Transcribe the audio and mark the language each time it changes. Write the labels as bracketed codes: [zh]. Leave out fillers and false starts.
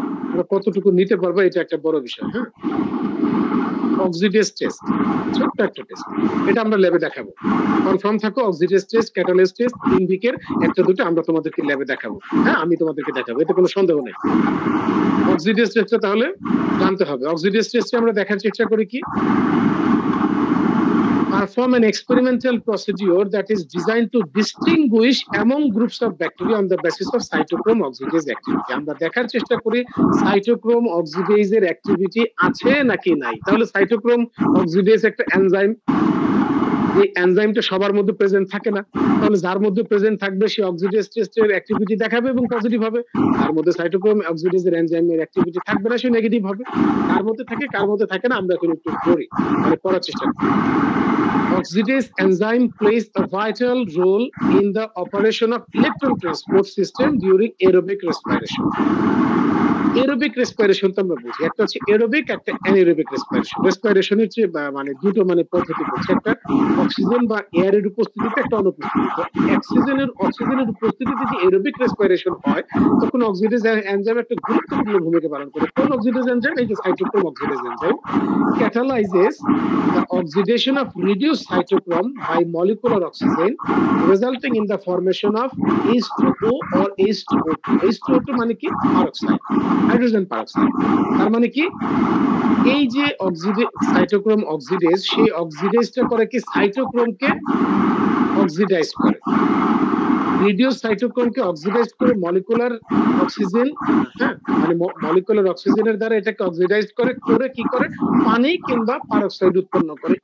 [bn] আমরা কতটুকু নিতে পারবো এটা একটা বড় বিষয়। হ্যাঁ, অক্সিডেজ টেস্ট, ছোট্ট একটা টেস্ট, এটা আমরা ল্যাবে দেখাবো। কনফার্ম থাকো, অক্সিডেজ টেস্ট, ক্যাটালিস্ট টেস্ট, ইনভিকের একটা দুটো আমরা তোমাদেরকে ল্যাবে দেখাবো। হ্যাঁ, আমি তোমাদেরকে দেখাবো, এতে কোনো সন্দেহ নেই। অক্সিডেজ টেস্টটা তাহলে জানতে হবে। অক্সিডেজ টেস্টে আমরা দেখার চেষ্টা করি কি, [en] perform an experimental procedure that is designed to distinguish among groups of bacteria on the basis of cytochrome oxidase activity. [bn] আমরা দেখার চেষ্টা করি সাইটোক্রোম অক্সিডেজের অ্যাক্টিভিটি আছে নাকি নাই। তাহলে সাইটোক্রোম অক্সিডেজ একটা এনজাইম, এই এনজাইমটা সবার মধ্যে প্রেজেন্ট থাকে না, তাহলে যার মধ্যে প্রেজেন্ট থাকবে সে অক্সিডেজ টেস্টের অ্যাক্টিভিটি দেখাবে এবং পজিটিভ হবে। তার মধ্যে সাইটোক্রোম অক্সিডেজের এনজাইমের অ্যাক্টিভিটি থাকবে না, সে নেগেটিভ হবে। কার মধ্যে থাকে কার মধ্যে থাকে না আমরা এখন একটু পড়ি, মানে পড়ার চেষ্টা করি। [en] Oxidase enzyme plays a vital role in the operation of electron transport system during aerobic respiration. [bn] Aerobic respiration তো আমরা বুঝি, একটা হচ্ছে এরোবিক, একটা অ্যানারোবিক রেসপিরেশন। রেসপিরেশন হচ্ছে মানে দুটো মানে পদ্ধতি হচ্ছে, একটা অক্সিজেন বা এয়ারের উপস্থিতিতে, একটা অনুপস্থিতিতে। অক্সিজেনের উপস্থিতিতে যে এরোবিক রেসপিরেশন হয় তখন অক্সিডেজ এনজাইম একটা গুরুত্বপূর্ণ ভূমিকা পালন করে। কোন অক্সিডেজ এনজাইম? এই যে cytochrome oxidase enzyme [en] catalyzes the oxidation of reduced cytochrome by molecular oxygen, resulting in the formation of H2O or H2O2. [bn] H2O2 মানে কি? Peroxide, hydrogen পেরোক্সাইড। তার মানে কি, এই যে সাইটোক্রোম অক্সিডেজ, সেই অক্সিডেজটা করে কি সাইটোক্রোমকে অক্সিডাইজ করে, রিডিউস সাইটোক্রোমকে অক্সিডাইজ করে মলিকুলার অক্সিজেন, হ্যাঁ মানে মলিকুলার অক্সিজেনের দ্বারা এটাকে অক্সিডাইজ করে কি করে পানি কিংবা পারক্সাইড উৎপন্ন করে।